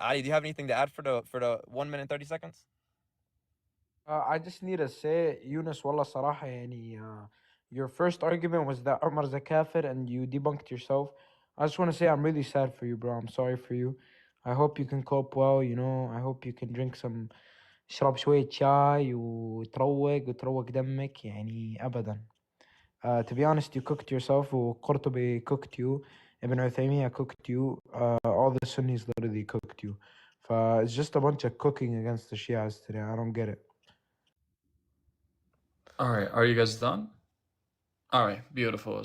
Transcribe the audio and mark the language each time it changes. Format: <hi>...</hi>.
<en>Ali, do you have anything to add for the 1 minute and 30 seconds? I just need to say, Yunus, wallah</en> <ar>صراحة يعني,</ar> <en>your first argument was that Umar's a kafir and you debunked yourself. I just want to say I'm really sad for you, bro. I'm sorry for you. I hope you can cope well, you know. I hope you can drink some</en> <ar>اشرب شوية شاي وتروق دمك يعني أبدا.</ar> <en>To be honest, you cooked yourself وقرطبي cooked you. Ibn Uthaymeen cooked you. All the Sunnis literally cooked you. It's just a bunch of cooking against the Shias today. I don't get it. All right, are you guys done? All right, beautiful.</en>